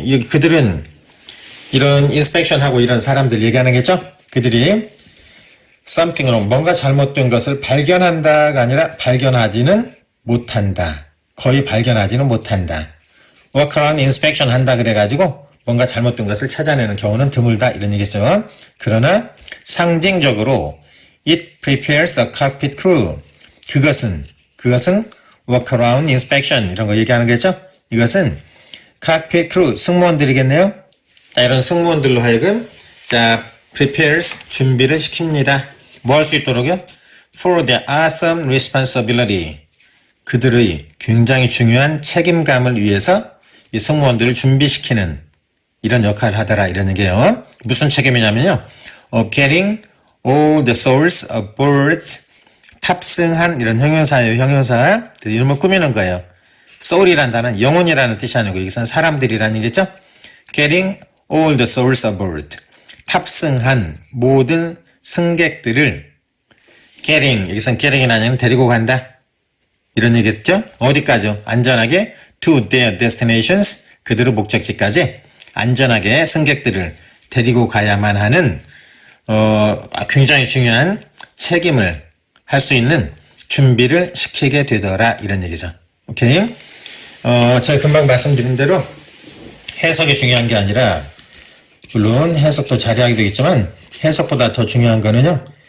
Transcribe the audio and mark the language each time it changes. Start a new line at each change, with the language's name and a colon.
Korean: 그들은 이런 인스펙션하고 이런 사람들 얘기하는 거죠. 그들이
English: something wrong,
Korean: 뭔가 잘못된 것을 발견한다가 아니라 발견하지는 못한다. 거의 발견하지는 못한다.
English: work around inspection
Korean: 한다 그래가지고 뭔가 잘못된 것을 찾아내는 경우는 드물다 이런 얘기죠. 그러나 상징적으로
English: it prepares the cockpit crew.
Korean: 그것은
English: work around inspection
Korean: 이런 거 얘기하는 거죠. 이것은
English: cockpit crew
Korean: 승무원들이겠네요. 자, 이런 승무원들로 하여금
English: prepares
Korean: 준비를 시킵니다. 뭐 할 수 있도록요?
English: For the awesome responsibility.
Korean: 그들의 굉장히 중요한 책임감을 위해서 이 승무원들을 준비시키는 이런 역할을 하더라 이런 얘기예요. 무슨 책임이냐면요.
English: getting all the souls aboard.
Korean: 탑승한 이런 형용사예요. 형용사. 이름을 꾸미는 거예요. soul이란 단어는 영혼이라는 뜻이 아니고 여기서는 사람들이라는 얘기죠.
English: getting all the souls aboard.
Korean: 탑승한 모든 승객들을 getting, 여기서는 getting이 아니라 데리고 간다. 이런 얘기겠죠? 어디까지요? 안전하게
English: to their destinations.
Korean: 그들의 목적지까지 안전하게 승객들을 데리고 가야만 하는 굉장히 중요한 책임을 할 수 있는 준비를 시키게 되더라 이런 얘기죠. 오케이? 제가 금방 말씀드린 대로 해석이 중요한 게 아니라 물론 해석도 잘하게 되겠지만 해석보다 더 중요한 거는요.